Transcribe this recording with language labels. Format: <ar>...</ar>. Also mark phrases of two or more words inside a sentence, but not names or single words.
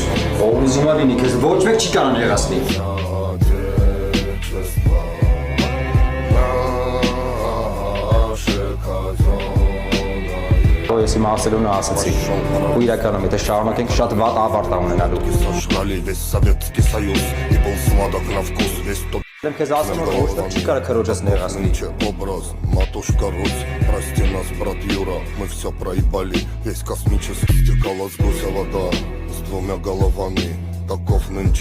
<hy>Ով ուզում է լինի, քեզ ոչ մեկ չի կարող եղածնի։ Ես իմ ասելուն ասացի։ Ու իրականում եթե շարունակենք շատ վատ ավարտ ունենալու։ Դեմ քեզ ասում որ ոչ մեկ չի կարող քրոջս նեղացնի։</hy> <ru>Образ, матушка Русь, прости нас, брат Юра, мы все проебали, весь космический стекала с гуся вода, с двумя головами, таков нынче.</ru>